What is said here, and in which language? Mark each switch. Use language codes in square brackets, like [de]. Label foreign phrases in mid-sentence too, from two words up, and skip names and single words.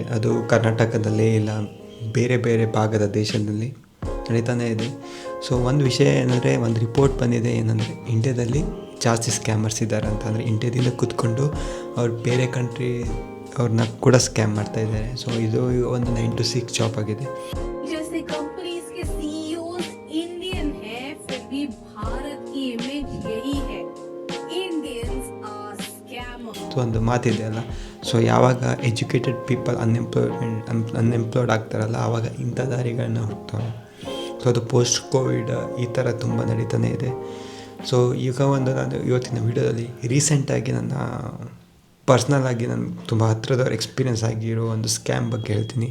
[kn] ಅದು ಕರ್ನಾಟಕದಲ್ಲೇ ಇಲ್ಲ, ಬೇರೆ ಬೇರೆ ಭಾಗದ ದೇಶದಲ್ಲಿ ನಡೀತಾನೆ ಇದೆ. ಸೊ ಒಂದು ವಿಷಯ ಏನಂದರೆ, ಒಂದು ರಿಪೋರ್ಟ್ ಬಂದಿದೆ ಏನಂದರೆ, ಇಂಡ್ಯಾದಲ್ಲಿ ಜಾಸ್ತಿ ಸ್ಕ್ಯಾಮರ್ಸ್ ಇದ್ದಾರೆ ಅಂತ. ಅಂದರೆ ಇಂಡ್ಯಾದಿಂದ ಕೂತ್ಕೊಂಡು ಅವ್ರು ಬೇರೆ ಕಂಟ್ರಿ ಅವ್ರನ್ನ ಕೂಡ ಸ್ಕ್ಯಾಮ್ ಮಾಡ್ತಾಯಿದ್ದಾರೆ. ಸೊ ಇದು ಒಂದು 9 to 6 ಜಾಬ್ ಆಗಿದೆ. [hi] जैसे कंपनीज के सीईओज इंडियन हैं, फिर भी भारत की इमेज यही है, [en] Indians are scammers. [kn] ಒಂದು ಮಾತಿದೆಯಲ್ಲ, ಸೊ ಯಾವಾಗ [en] educated people unemployed [kn] ಆಗ್ತಾರಲ್ಲ, ಆವಾಗ ಇಂಥ ದಾರಿಗಳನ್ನ ಹುಡ್ತಾರೆ. ಸೊ ಅದು [en] post COVID [kn] ಈ ಥರ ತುಂಬ ನಡೀತಾನೆ ಇದೆ. ಸೊ ಈಗ ನಾನು ಇವತ್ತಿನ ವಿಡಿಯೋದಲ್ಲಿ ರೀಸೆಂಟಾಗಿ ನನ್ನ ಪರ್ಸ್ನಲಾಗಿ ನಾನು ತುಂಬ ಹತ್ತಿರದವ್ರ ಎಕ್ಸ್ಪೀರಿಯೆನ್ಸ್ ಆಗಿರೋ ಒಂದು ಸ್ಕ್ಯಾಮ್ ಬಗ್ಗೆ ಹೇಳ್ತೀನಿ.